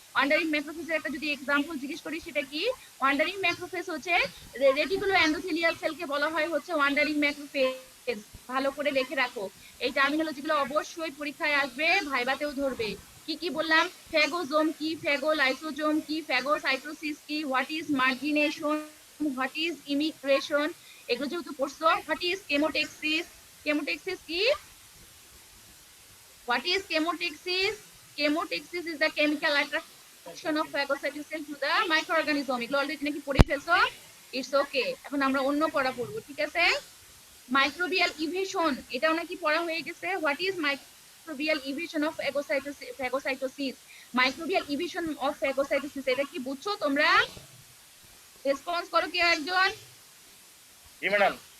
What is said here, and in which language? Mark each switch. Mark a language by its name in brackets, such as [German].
[Bangla] Wandering ম্যাক্রোফেজের একটা যদি example জিজ্ঞেস করি সেটা কি, ওয়ান্ডারিং ম্যাক্রোফেজ হচ্ছে রেটিকুলো এন্ডোথেলিয়াল সেলকে বলা হয় হচ্ছে ওয়ান্ডারিং ম্যাক্রোফেজ। ভালো করে লিখে রাখো, এই টার্মিনোলজি গুলো অবশ্যই পরীক্ষায় আসবে, ভাইবাতেও ধরবে। কি কি বললাম, ফ্যাগোজোম কি, ফ্যাগোলাইসোজোম কি, ফ্যাগোসাইটোসিস কি, [English] what is margination, what is emigration, [Bangla] এগুলো যেহেতু পড়ছো। [English] what is chemotaxis, [Bangla] কেমোটেক্সিস কি, [English] what is chemotaxis, chemotaxis is the chemical attraction of phagocytic cell to the microorganism, [Bangla] এগুলো অলরেডি নাকি পড়ে ফেলছো, [English] It's okay. [Bangla] এখন আমরা অন্য পড়া পড়বো, ঠিক আছে। মাইক্রোবিয়াল ইভেশন, এটাও নাকি পড়া হয়ে গেছে। [English] what is microbial evasion of phagocytosis, [Bangla] microbial evasion of phagocytosis, এটা কি বুঝছো তোমরা, রেসপন্স করো কেউ একজন। জি ম্যাডাম।